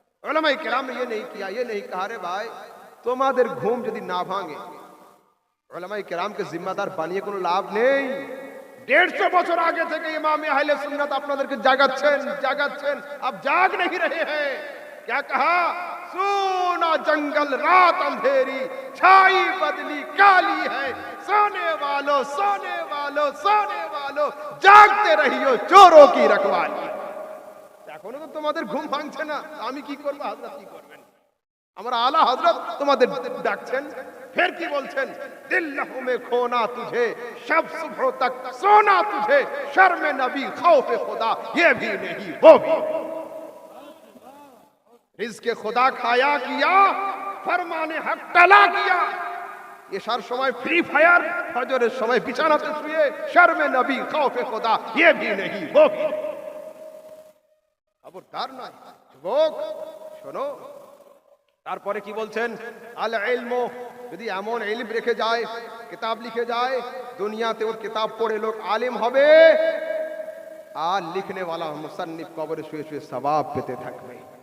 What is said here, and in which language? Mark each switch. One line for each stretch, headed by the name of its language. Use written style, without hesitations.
Bangla: উলামায়ে কেরাম
Hindi: ये नहीं किया, ये नहीं कहा रे भाई,
Bangla: তোমাদের ঘুম যদি না ভাঙে উলামায়ে কেরামকে জিম্মাদার বানিয়ে কোনো লাভ নেই। 150 বছর আগে থেকে ইমাম আহলে সুন্নাত আপনাদেরকে জাগাচ্ছেন,
Hindi: अब जाग नहीं रहे हैं। क्या कहा? सोना जंगल रात अंधेरी, छाई बदली काली है, सोने वालों सोने वालों सोने वालों, जागते रहियो चोरों की रखवाली।
Bangla: এখনো তো তোমাদের ঘুম ভাঙছে না, আমি কি করব, হযরত কি করবেন? আমার আলা হযরত তোমাদের ডাকছেন, फिर কি বলছেন?
Hindi: दिल लहू में खोना तुझे, शब सुबह तक सोना तुझे, शर्म नबी खौफ खुदा ये भी नहीं वो भी। रिज़्क़ खुदा खाया किया, फरमाने हक टला किया।
Bangla: এশার সময় ফ্রি ফায়ার, ফজরের সময় বিছানাতে শুয়ে
Hindi: শর্মে নবী খৌফে খোদা ये भी नहीं वो भी।
Bangla: খবরদার নয় যুবক, শোনো। তারপরে কি বলছেন? আল ইলমু, যদি এমন ইলম রেখে যায়, কিতাব লিখে যায়, দুনিয়াতে ওর কিতাব পড়ে লোক আলেম হবে, আর লিখনে वाला মুসান্নিফ কবরে শুয়ে শুয়ে সওয়াব পেতে থাকবে।